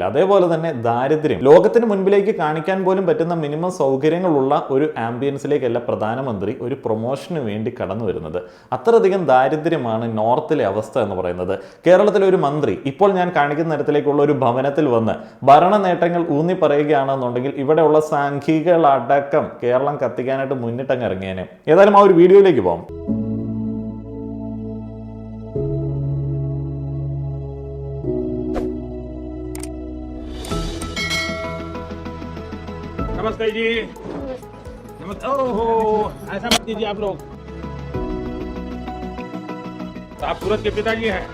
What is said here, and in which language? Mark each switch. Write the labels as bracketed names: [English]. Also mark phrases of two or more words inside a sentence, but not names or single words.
[Malayalam] അതേപോലെ തന്നെ ദാരിദ്ര്യം ലോകത്തിന് മുൻപിലേക്ക് കാണിക്കാൻ പോലും പറ്റുന്ന മിനിമം സൗകര്യങ്ങളുള്ള ഒരു ആംബിയൻസിലേക്കല്ല പ്രധാനമന്ത്രി ഒരു പ്രൊമോഷന് വേണ്ടി കടന്നു വരുന്നത്. അത്രയധികം ദാരിദ്ര്യം നോർത്തിലെ അവസ്ഥ എന്ന് പറയുന്നത്. കേരളത്തിലെ ഒരു മന്ത്രി ഇപ്പോൾ ഞാൻ കാണിക്കുന്ന തരത്തിലേക്കുള്ള ഒരു ഭവനത്തിൽ വന്ന് ഭരണ നേട്ടങ്ങൾ ഊന്നി പറയുകയാണെന്നുണ്ടെങ്കിൽ ഇവിടെയുള്ള സംഖ്യകളടക്കം കേരളം കത്തിക്കാനായിട്ട് മുന്നിട്ടങ്ങ് ഇറങ്ങിയേനെ. ഏതായാലും ആ ഒരു വീഡിയോയിലേക്ക് പോകാം. [Hindi] नमस्ते जी। नमस्ते। ओहो, ऐसा मत कीजिए आप लोग। तो आप सूरज के पिताजी हैं?